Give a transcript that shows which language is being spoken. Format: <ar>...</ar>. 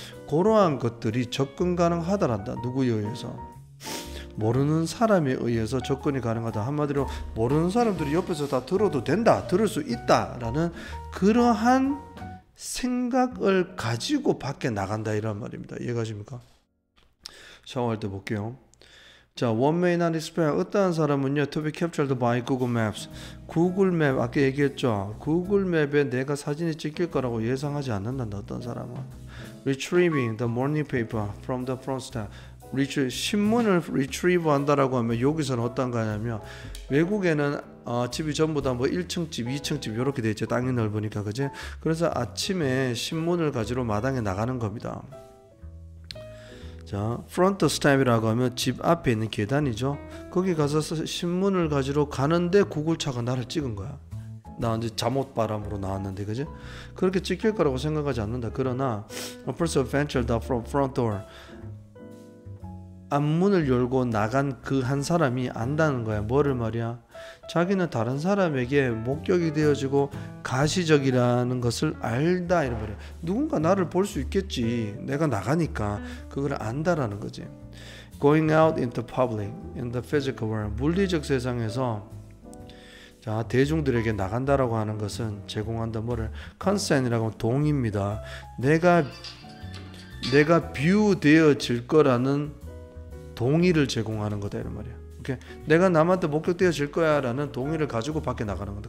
<ko>그러한 것들이 접근 가능하다란다. 누구에 의해서? 모르는 사람에 의해서 접근이 가능하다. 한마디로 모르는 사람들이 옆에서 다 들어도 된다, 들을 수 있다라는 그러한 생각을 가지고 밖에 나간다 이란 말입니다. 이해가십니까? 샤워할 때 볼게요.</ko> <en>자, one may not expect</en> <ko>어떠한 사람은요</ko> <en>to be captured by Google Maps.</en> <ko>구글 맵 아까 얘기했죠. 구글 맵에 내가 사진이 찍힐 거라고 예상하지 않는다. 어떤 사람은</ko> <en>retrieving the morning paper from the front step.</en> <ko>신문을 retrieve 한다라고 하면 여기서는 어떤 거냐면 외국에는 집이 전부 다 뭐 1층 집, 2층 집 이렇게 돼 있죠. 땅이 넓으니까 그지? 그래서 아침에 신문을 가지러 마당에 나가는 겁니다. 자, front step이라고 하면 집 앞에 있는 계단이죠. 거기 가서 신문을 가지러 가는데 구글차가 나를 찍은 거야. 나 이제 잠옷바람으로 나왔는데 그지? 그렇게 찍힐 거라고 생각하지 않는다. 그러나</ko> <en>a person ventured out from front door.</en> <ko>앞문을 열고 나간 그 한 사람이 안다는 거야. 뭐를 말이야? 자기는 다른 사람에게 목격이 되어지고 가시적이라는 것을 알다 이런 말이야. 누군가 나를 볼 수 있겠지. 내가 나가니까 그걸 안다라는 거지.</ko> <en>Going out into public in the physical world.</en> <ko>물리적 세상에서 자, 대중들에게 나간다라고 하는 것은 제공한다 뭐를? consent이라고 하면 동의입니다. 내가 뷰되어질 거라는 동의를 제공하는 거다 이런 말이야. 오케이? 내가 남한테 목격되어질 거야라는 동의를 가지고 밖에 나가는 거다.</ko>